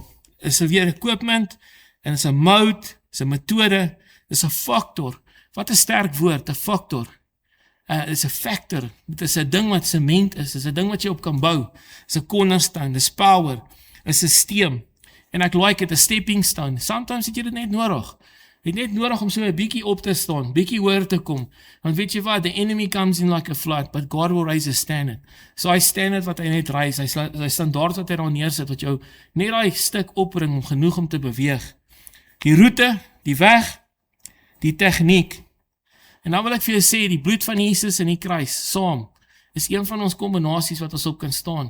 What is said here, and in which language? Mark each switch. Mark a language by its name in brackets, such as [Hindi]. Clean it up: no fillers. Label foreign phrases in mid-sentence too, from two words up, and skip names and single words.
[Afrikaans] Is weer equipment en is 'n mode, is 'n metode, is 'n faktor. Wat 'n sterk woord, 'n faktor. Is 'n factor. Dit is 'n ding wat sement is 'n ding wat jy op kan bou. Is 'n cornerstone, dis power, is 'n steem. En ek like it, 'n [English] stepping stone. [Afrikaans] Sometimes het jy dit net nodig. Jy het net nodig om so 'n bietjie op te staan, bietjie hoër te kom. Want weet jy wat, [English] the enemy comes in like a flood, but God will raise a standard. [Afrikaans] So hy standard wat hy net raise, hy standaard wat hy daar neersit, wat jou net daai stuk opbring om genoeg om te beweeg. Die roete, die weg, die tegniek. En dan wil ek vir jou sê, die bloed van Jesus in die kruis, saam, is een van ons kombinasies wat ons op kan staan.